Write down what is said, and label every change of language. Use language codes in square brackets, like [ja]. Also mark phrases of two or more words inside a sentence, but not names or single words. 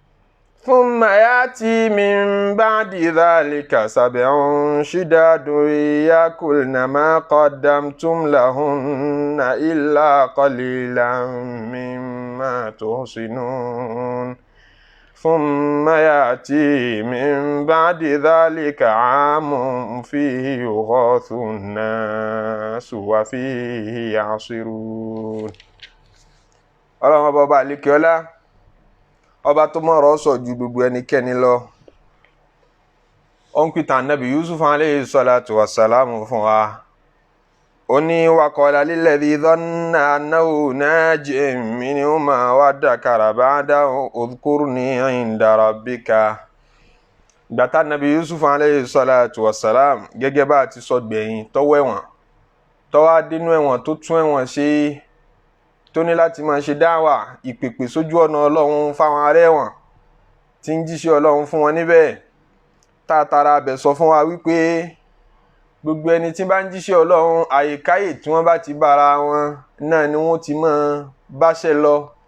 [ar] يأكلن ما قدمتم لهن إلا قليلا مما تحصنون ثم يأتي من بعد ذلك عام فيه يغاث الناس وفيه يعصرون. [yo] ọlọ́run ọba àlékè ọlá ọba tó mọ̀rọ̀ sọ ju gbogbo ẹnikẹ́ni lọ. ó ń pìtàn Ànábì Yusuf [ar] عليه الصلاة والسلام [yo] fún wa. ó ní [ar] وقال للذي ظن أنه ناج منهما وادكر بعد اذكرني عند ربك. [yo] ìgbà tí Ànábì Yusuf [ar] عليه الصلاة والسلام [yo] gẹ́gẹ́ bá ti sọ gbẹ̀yìn tọ́wọ́ ẹ̀wọ̀n tọ́wọ́ dínú ẹ̀wọ̀n tó tún ẹ̀wọ̀n ṣe tó ní láti máa ṣe dáwà ìpèpè sójú ọ̀nà ọlọ́run fáwọn ará ẹ̀wọ̀n tí ń jíṣẹ́ ọlọ́run fún wọn níbẹ̀. tààtàrà abẹ sọ fún wa wípé gbogbo ẹni tí bá ń jíṣẹ́ ọlọ́run àyíkáyè tí wọ́n bá ti bára wọn náà ni wọ́n ti máa báṣẹ́ lọ.